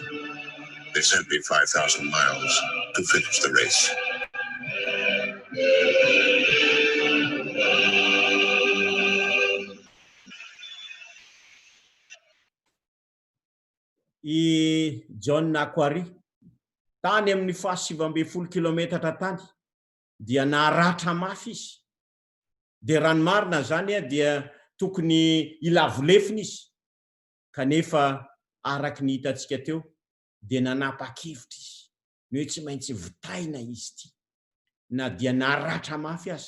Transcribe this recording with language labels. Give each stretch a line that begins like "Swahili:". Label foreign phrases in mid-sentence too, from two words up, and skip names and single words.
English: They sent me 5,000 miles to finish the race."
Malagasy: I John Akwari tany amin'ny 720 kilometatra tany dia naratra mafy izy. Dia ranomarina zany dia tokony ilavolefina izy, kanefa araka ny hitantsika teo dia nanapa-kevitra izy, ny hoe tsy maintsy vitaina izy ity, na dia naratra mafy aza.